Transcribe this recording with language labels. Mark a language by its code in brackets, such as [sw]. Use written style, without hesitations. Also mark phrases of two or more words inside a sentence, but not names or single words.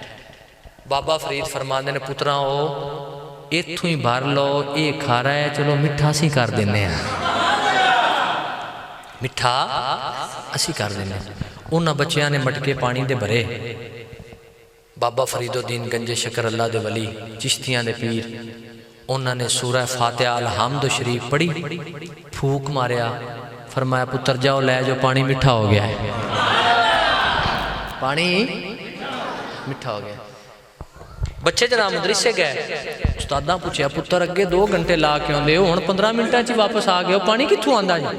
[pa] بابا فرید فرماتے نے پترا او اتھوں ہی بھر لو، یہ کھارا ہے چلو مٹھا اسیں کر دینے ہیں، مٹھا اسیں کر دینے. انہاں بچیاں نے مٹکے پانی دے بھرے۔ بابا فریدالدین گنج شکر اللہ دے ولی چشتیاں دے پیر انہوں نے سورہ فاتحہ الحمد شریف پڑھی، پھوک ماریا، فرمایا پتر جاؤ لے جاؤ پانی مٹھا ہو گیا ہے، پانی مٹھا ہو گیا. بچے جناب مدرسے گئے، استادا پچھیا پتر اگے 2 گھنٹے لا کے آتے ہو، ہن 15 منٹاں چ واپس آ گئے ہو، پانی کتھوں آندا جی?